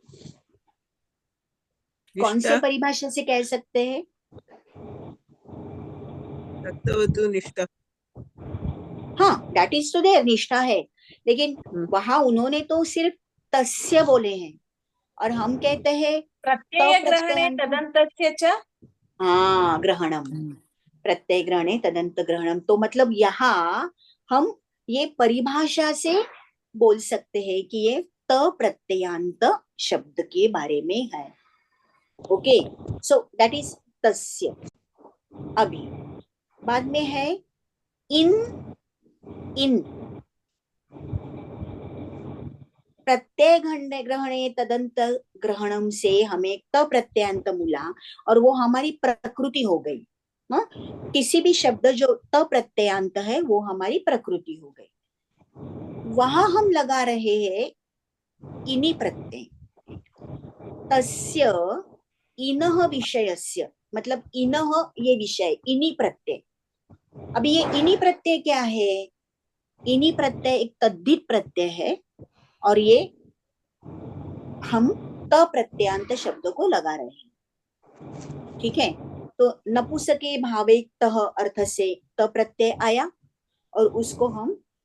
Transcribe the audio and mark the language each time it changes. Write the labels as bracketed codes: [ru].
[hi] कौन से परिभाषा से कह सकते हैं? निष्ठा. हाँ, [en] that is [hi] तो देयर, निष्ठा है, लेकिन वहां उन्होंने तो सिर्फ तस्य बोले हैं और हम कहते हैं [sa] प्रत्यय ग्रहणे तदन्तस्य च. हाँ, ग्रहणम, प्रत्यय ग्रहणे तदंत ग्रहणम. [hi] तो मतलब यहाँ हम ये परिभाषा से बोल सकते हैं कि ये त प्रत्ययांत शब्द के बारे में है. [en] okay, so that is [hi] तस्य. अभी बाद में है इन [sa] प्रत्यय ग्रहणे तदंत ग्रहणम [hi] से हमें त प्रत्ययांत मिला और वो हमारी प्रकृति हो गई. किसी भी शब्द जो त प्रत्ययांत है वो हमारी प्रकृति हो गई. वहां हम लगा रहे हैं इनि प्रत्यय. [sa] तस्य इनः विषयस्य, [hi] मतलब इनः ये विषय, इनि प्रत्यय. अभी ये इनि प्रत्यय क्या है? इनि प्रत्यय एक तद्धित प्रत्यय है और ये हम त प्रत्ययांत शब्द को लगा रहे हैं. ठीक है, तो [sa] नपुसके भावे [hi] तह अर्थ से त प्रत्यय आया और उसको हम